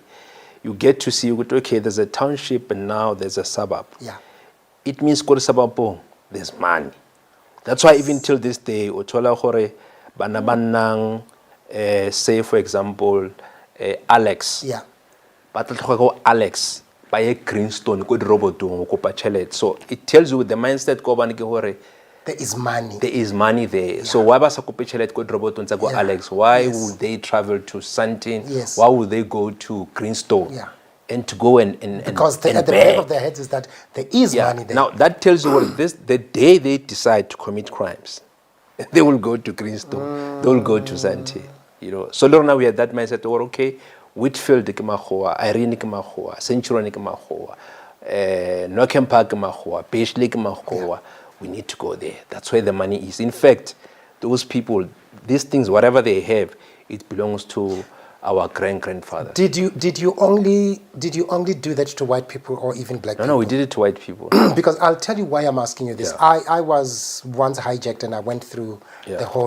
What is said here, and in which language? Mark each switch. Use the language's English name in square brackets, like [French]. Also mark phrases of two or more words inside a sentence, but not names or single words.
[English] You get to see, okay, there's a township and now there's a suburb. Yeah. It means there's money. That's why even till this day, say for example, Alex. Yeah. [Tswana] ba tla tlhoga go Alex ba ye Greenstone ko dirobotong go kopa tšhelete. [English] So it tells you the mindset [Tswana] ko bane ke gore [English] there is money. There is money there. So why [Tswana] ba sa kope tšhelete ko dirobotong tsa go Alex? [English] Why would they travel to Sandton? Why would they go to Greenstone? And to go and because at the back of their heads is that there is money there. Now that tells you what this the day they decide to commit crimes, they will go to Greenstone, they will go to Sandton. You know. So now we had that mindset, or okay, Whitfield [Tswana] ke magoa, [English] Irene [Tswana] ke magoa, [English] Centurion [Tswana] ke magoa, [English] Nockham Park [Tswana] ke magoa, [English] Paisley [Tswana] ke magoa. [English] We need to go there. That's where the money is. In fact, those people, these things, whatever they have, it belongs to our grandfather. Did you only do that to white people or even black people? No, we did it to white people. Because I'll tell you why I'm asking you this. I was once hijacked and I went through the whole